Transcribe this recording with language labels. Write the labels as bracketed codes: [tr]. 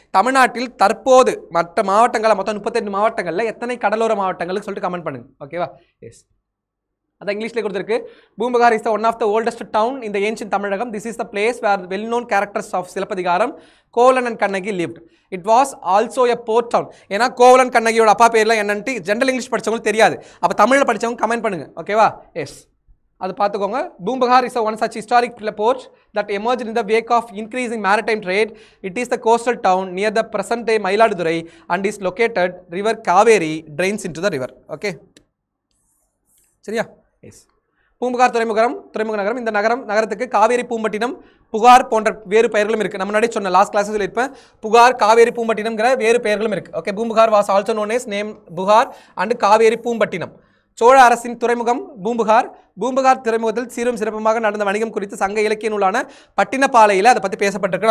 [ta] தமிழ்நாட்டில் தற்போது மற்ற மாவட்டங்களில் மொத்தம் 38 மாவட்டங்களில் எத்தனை கடலோர மாவட்டங்களுக்கு சொல்லிட்டு கமெண்ட் பண்ணுங்க. ஓகேவா? எஸ். அதான் இங்கிலீஷ்லேயே கொடுத்துருக்கு. [en] Poompuhar is one of the oldest town in the ancient Tamilakam. This is the place where well known characters of Silappathikaram Kovalan and Kannagi lived. It was also a port town. [ta] ஏன்னா கோவலன் கண்ணகியோட அப்பா பேர்லாம் என்னன்ட்டு ஜென்ரல் இங்கிலீஷ் படித்தவங்களுக்கு தெரியாது. அப்போ தமிழில் படித்தவங்க கமெண்ட் பண்ணுங்கள். ஓகேவா? எஸ், அது பார்த்துக்கோங்க. [en] Poompuhar is one such historic port that emerged in the wake of increasing maritime trade. It is the coastal town near the present day Mayiladurai and is located river Kaveri drains into the river. [ta] Okay, சரியா? S. Poompuhar துறைமுக நகரம். இந்த நகரத்துக்கு காவேரி பூம்பட்டினம் புகார் போன்ற வேறு பெயர்களும் இருக்குது. நம்ம முன்னாடி சொன்ன லாஸ்ட் கிளாஸில் இருப்பேன், புகார் காவேரி பூம்பட்டினம்ங்கிற வேறு பெயர்களும் இருக்குது. [en] Okay, Poompuhar was also known as name Puhar and Kaveri Poompattinam. [ta] சோழ அரசின் துறைமுகம் பூம்புகார் துறைமுகத்தில் சீரும் சிறப்புமாக நடந்த வணிகம் குறித்து சங்க இலக்கிய நூலான பட்டினப்பாலையில் அதை பற்றி பேசப்பட்டிருக்கு.